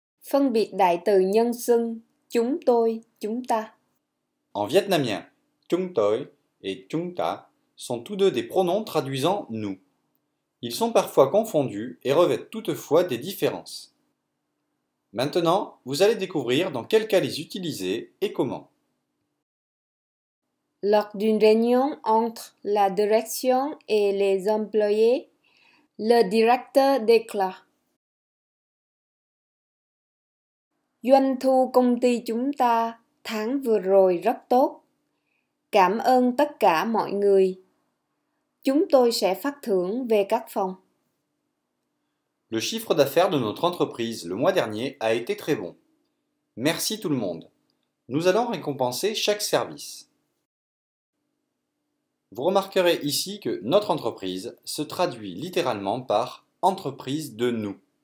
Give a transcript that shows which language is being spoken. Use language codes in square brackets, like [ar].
[vi] Phân biệt đại từ nhân xưng chúng tôi, chúng ta. [fr] En vietnamien, chúng tôi et chúng ta sont tous deux des pronoms traduisant nous. Ils sont parfois confondus et revêtent toutefois des différences. Maintenant, vous allez découvrir dans quel cas les utiliser et comment. Lors d'une réunion entre la direction et les employés, le directeur déclare: [vi] Doanh thu công ty chúng ta tháng vừa rồi rất tốt. Cảm ơn tất cả mọi người. Chúng tôi sẽ phát thưởng về các phòng. [fr] Le chiffre d'affaires de notre entreprise le mois dernier a été très bon. Merci tout le monde. Nous allons récompenser chaque service. Vous remarquerez ici que notre entreprise se traduit littéralement par entreprise de nous.